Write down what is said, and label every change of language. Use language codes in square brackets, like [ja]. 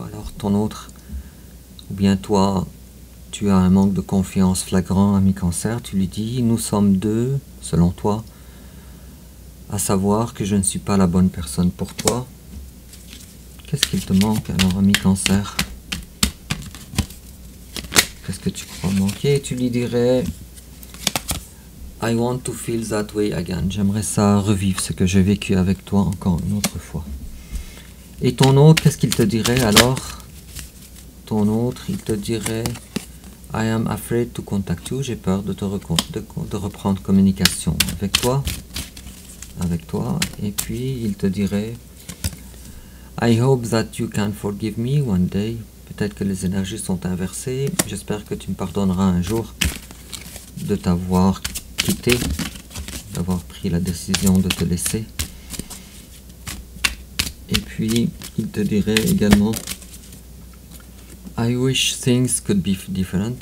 [fr] Alors ton autre, ou bien toi, tu as un manque de confiance flagrant, ami Cancer, tu lui dis, nous sommes deux, selon toi, à savoir que je ne suis pas la bonne personne pour toi. Qu'est-ce qu'il te manque alors, ami Cancer? Qu'est-ce que tu crois manquer? Tu lui dirais, [en] I want to feel that way again. [fr] J'aimerais ça revivre ce que j'ai vécu avec toi encore une autre fois. Et ton autre, qu'est-ce qu'il te dirait alors? Ton autre, il te dirait, [en] I am afraid to contact you. [fr] J'ai peur de reprendre communication avec toi. Et puis, il te dirait, [en] I hope that you can forgive me one day. [fr] Peut-être que les énergies sont inversées. J'espère que tu me pardonneras un jour de t'avoir quitté, d'avoir pris la décision de te laisser. Et puis, il te dirait également, [en] I wish things could be different.